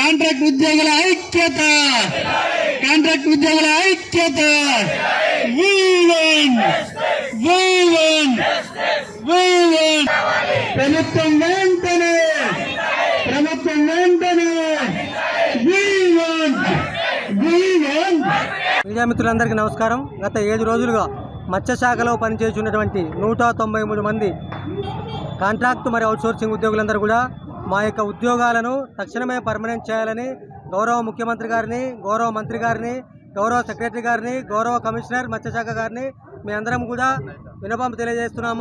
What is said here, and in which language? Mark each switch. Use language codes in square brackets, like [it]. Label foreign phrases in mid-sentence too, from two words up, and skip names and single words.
[te] కాంట్రాక్ట్ ఉద్యోగుల ఐక్యత, కాంట్రాక్ట్ ఉద్యోగుల ఐక్యత. [en] We win, we win, we win. [te] ప్రభుత్వం వెంటనే, ప్రభుత్వం వెంటనే. [en] We win, we win. [te] మీడియా మిత్రులందరికీ నమస్కారం. గత 7 రోజులుగా మత్స్యశాఖలో పనిచేస్తున్నటువంటి 193 మంది కాంట్రాక్ట్ మరియు అవుట్సోర్సింగ్ ఉద్యోగులందరూ కూడా మా యొక్క ఉద్యోగాలను తక్షణమే పర్మనెంట్ చేయాలని గౌరవ ముఖ్యమంత్రి గారిని, గౌరవ మంత్రి గారిని, గౌరవ సెక్రటరీ గారిని, గౌరవ కమిషనర్ మత్స్యశాఖ గారిని మీ అందరం కూడా విన్నపం తెలియజేస్తున్నాము.